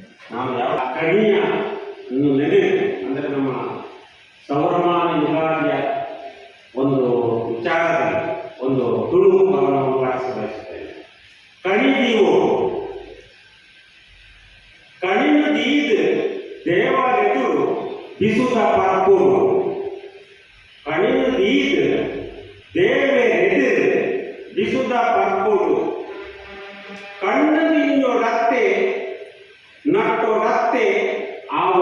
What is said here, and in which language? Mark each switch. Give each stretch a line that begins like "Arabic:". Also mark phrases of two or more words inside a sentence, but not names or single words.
Kannada: ನಾವು ಯಾವ ಕಣಿಯ ನೆನೆ ಅಂದರೆ ನಮ್ಮ ಸೌರಮಾನ ಯುಗಾದಿಯ ಒಂದು ವಿಚಾರದಲ್ಲಿ ಒಂದು ತುಣುಕು ಭಾವವನ್ನು ಬಯಸುತ್ತೇನೆ.
Tulu: ಕಣಿದೀವು ಕಣಿನು ದೀದ್ ದೇವರೆದುರು ಬಿಸುದ ಪರಪೂರು. ಕಣಿನು ದೀದ್ ದೇವರೆದುರು ಬಿಸುದ ಪರಪೂರು. ಕಣ್ಣು ತಿಂಜೊಡತ್ತೆ ನಟ್ಟೊಡತ್ತೆ ಆವೋ.